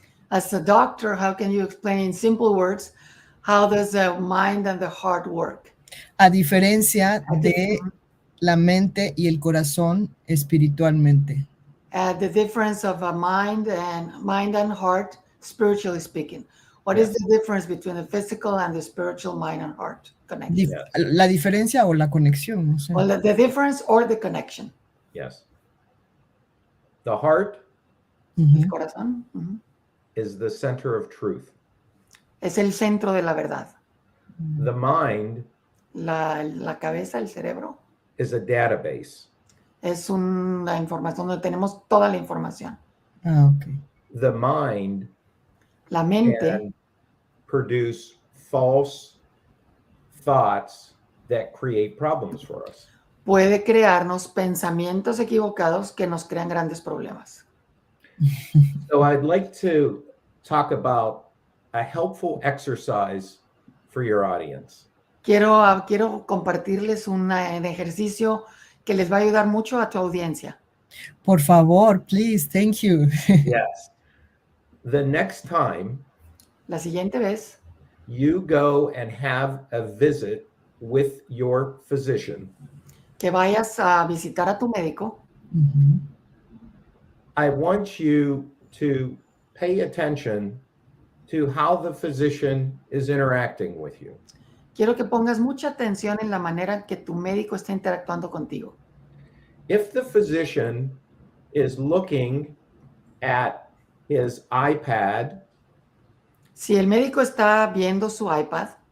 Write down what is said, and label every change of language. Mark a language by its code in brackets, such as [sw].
[en] As a doctor, how can you explain in simple words, how does the mind and the heart work? [es] A diferencia de la mente y el corazón espiritualmente. [en] The difference of a mind and heart, spiritually speaking. What is the difference between the physical and the spiritual mind and heart connection? [es] La diferencia o la conexión, no sé. [en] Well, the difference or the connection. Yes. The heart [es] El corazón [en] is the center of truth. [es] es el centro de la verdad. [en] The mind [es] La cabeza, el cerebro, [en] is a database. [es] es una información donde tenemos toda la información. [en] Ok. The mind [es] La mente [en] can produce false thoughts that create problems for us. [es] puede crearnos pensamientos equivocados que nos crean grandes problemas. [en] So I'd like to talk about a helpful exercise for your audience. [es] Quiero compartirles un ejercicio que les va a ayudar mucho a tu audiencia. Por favor, [en] please, thank you. Yes. The next time [es] La siguiente vez [en] you go and have a visit with your physician, [es] que vayas a visitar a tu médico, [en] I want you to pay attention to how the physician is interacting with you. [es] quiero que pongas mucha atención en la manera en que tu médico está interactuando contigo. [en] If the physician is looking at his iPad [es] Si el médico está viendo su iPad